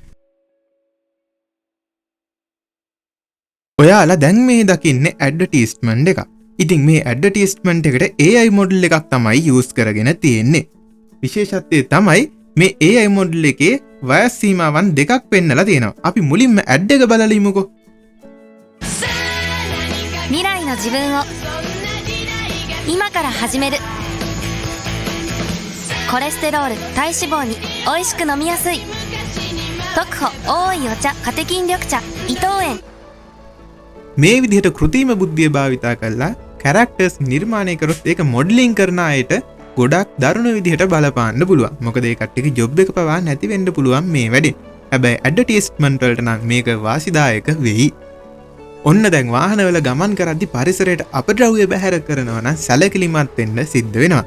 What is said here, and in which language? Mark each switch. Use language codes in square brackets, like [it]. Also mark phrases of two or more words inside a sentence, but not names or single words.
[si] ඔයාලා දැන් මේ දකින්නේ ඇඩ්වර්ටයිස්මන්ට් එකක්. ඉතින් මේ ඇඩ්වර්ටයිස්මන්ට් එකට [en] AI model [si] එකක් තමයි යූස් කරගෙන තියෙන්නේ. විශේෂත්වය තමයි මේ [en] AI model [si] එකේ වයස් සීමාවන් දෙකක් පෙන්නලා තියෙනවා. අපි මුලින්ම ඇඩ් එක බලලා ඉමුකෝ. [ja] 未来の自分を今から始めるコレステロール体脂肪においしく飲みやすい特保多いお茶カテキン緑茶伊藤園 [si] මේ විදිහට කෘත්‍රිම බුද්ධිය භාවිතා කරලා කැරක්ටර්ස් නිර්මාණය කරොත් ඒක මොඩලින් කරන අයට ගොඩක් දරුණු විදිහට බලපාන්න පුළුවන්. මොකද ඒ කට්ටියගේ ජොබ් එක පවා නැති වෙන්න පුළුවන් මේ වැඩේ. හැබැයි ඇඩ්වර්ටයිස්මන්ට් වලට නම් මේක වාසිදායක වෙයි. ඔන්න දැන් වාහනවල ගමන් කරද්දි පරිසරයට අපද්‍රව්‍ය බැහැර කරනවා නම් සැලකිලිමත් වෙන්න සිද්ධ වෙනවා.